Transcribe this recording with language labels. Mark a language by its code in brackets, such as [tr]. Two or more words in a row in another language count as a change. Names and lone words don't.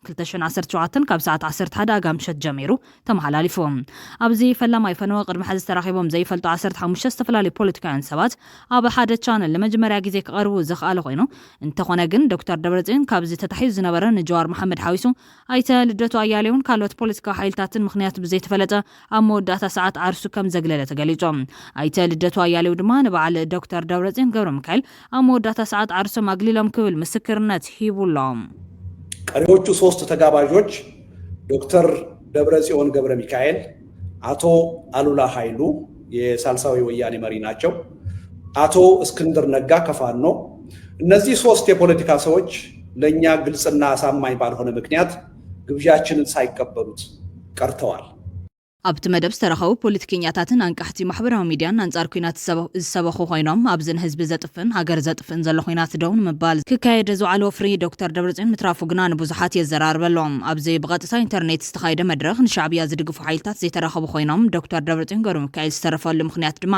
[ti] 2017 ካብ ሰዓት 11 ኣጋምሸት ጀሚሩ ተመሓላሊፉ ኣብዚ ፈላማይ ፈነዋ ቅድሚ ሕዚ ተራኺቦም ዘይፈልጡ 15 ዝተፈላለዩ ፖለቲካውያን ሰባት ኣብ ሓደ ቻነል ለመጀመርያ ግዜ ክቐርቡ ዝኽኣለ ኮይኑ እንተኾነ ግን ዶክተር ደብረጽዮን ካብዚ ተታሒዙ ዝነበረ ንጀዋር መሐመድ ሓዊሱ ኣይተ ልደቱ ኣያሌውን ካልኦት ፖለቲካዊ ሓይልታትን ምኽንያት ብዘይተፈለጠ ኣብ መወዳእታ ሰዓት ዓርሱ ከም ዘግለለ ተገሊጾም ኣይተ ልደቱ ኣያሌው ድማ ንበዓል ዶክተር ደብረጽዮን ገብረ ሚካኤል ኣብ መወዳእታ ሰዓት ዓርሶም አግሊሎም ክብል ምስክርነት ሂቡሎም [am] ቀሪዎቹ ሶስት ተጋባዦች ዶክተር ደብረጽዮን ገብረ ሚካኤል አቶ አሉላ ኃይሉ የሳልሳዊ ወያኔ መሪ ናቸው አቶ እስክንድር ነጋ ከፋኖ እነዚህ ሶስት የፖለቲካ ሰዎች ለኛ ግልጽና አሳማኝ ባልሆነ ምክንያት ግብዣችንን ሳይቀበሉት ቀርተዋል [ti] ኣብቲ መደብ ዝተረኸቡ ፖለቲከኛታትን አንቃሕቲ ማሕበራዊ ሚድያን አንጻር ኩናት ዝሰበኹ ኮይኖም ኣብዝን ህዝቢ ዘጥፍን ሃገር ዘጥፍን ዘሎ ኩናት ደውን ምባል ክካየድ ዝውዓለ ወፍሪ ዶክተር ደብረጽዮን ምትራፉ ግና ንብዙሓት የዘራርበሎም ኣብዚ ብቐጥታ ኢንተርኔት ዝተኻየደ መድረኽ ንሻዕብያ ዝድግፉ ሓይልታት ዘይተረኸቡ ኮይኖም ዶክተር ደብረጽዮን ገብረ ሚካኤል ዝተረፈሉ ምክንያት ድማ